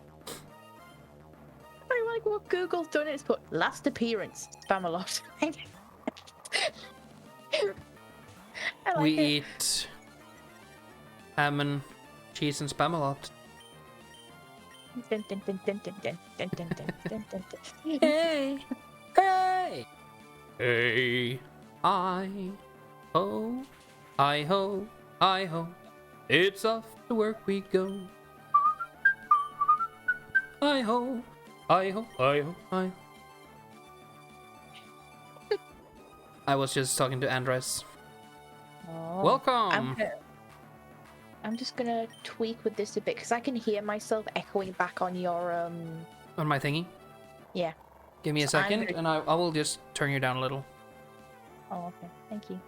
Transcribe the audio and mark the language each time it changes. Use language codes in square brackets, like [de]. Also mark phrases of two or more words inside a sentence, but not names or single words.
[en] I like what Google's done. It's put last appearance Spamalot. I like We it. eat ham and cheese and spam a lot. Dun, dun, dun, dun, dun, dun, dun, dun, dun, dun, dun. Hey, hey, hey, I ho, I ho, I ho. It's off to work we go. I ho, I ho, I ho, I ho. I was just talking to Andres. Oh. Welcome. I'm just gonna tweak with this a bit because I can hear myself echoing back on your On my thingy. Yeah. Give me a So I'm second, gonna- and I will just turn you down a little. Oh, okay. Thank you.